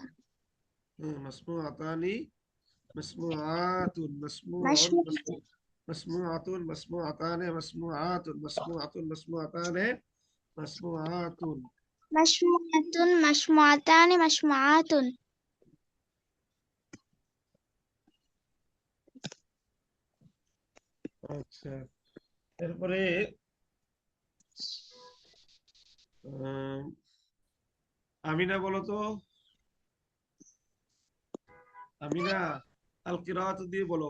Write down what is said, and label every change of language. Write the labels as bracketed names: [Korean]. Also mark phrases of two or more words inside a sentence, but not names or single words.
[Arabic] مسموعتان مسموعة مسموع মাশমু مسموعة مسموعتان مسموعة مسموعة مسموعتان مسموعة. مشموعة مشموعتان مشموعة. [Bangla] আচ্ছা, এরপরে আহ, আমিনা বলো তো, আমিনা [Arabic] القراءة [Bangla] দিয়ে বলো,